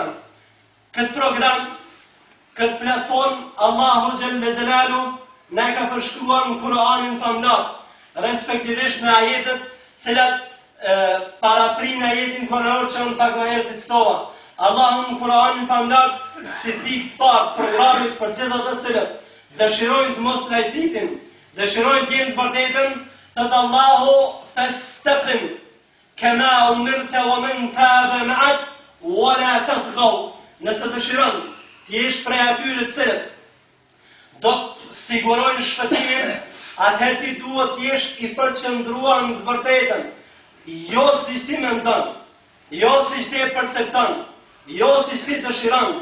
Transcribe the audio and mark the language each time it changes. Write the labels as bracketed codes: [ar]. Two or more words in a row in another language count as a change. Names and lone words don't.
[sq] Këtë program, këtë platformë, Allahu Gjelle Gjelalu na ka përshkruar në Kur'anin famlar, respektivisht në ajetet cilat paraprin ajetin koranor që unë pak më herë të citova. Allahu në Kur'anin famlar si pikë parë programit për gjithë ata të cilët dëshirojnë të mos lajtitin, dëshirojnë të jenë të vërtetën, thot Allahu [ar] فاستقم كما أمرت ومن تاب معك ولا تطغوا. [sq] Nëse dëshiron të jesh prej atyre të cilët do të sigurojnë shpëtimin, atëherë ti duhet të jesh i përqendruar në të vërtetën, jo si ti mendon, jo si ti e percepton, jo si ti dëshiron.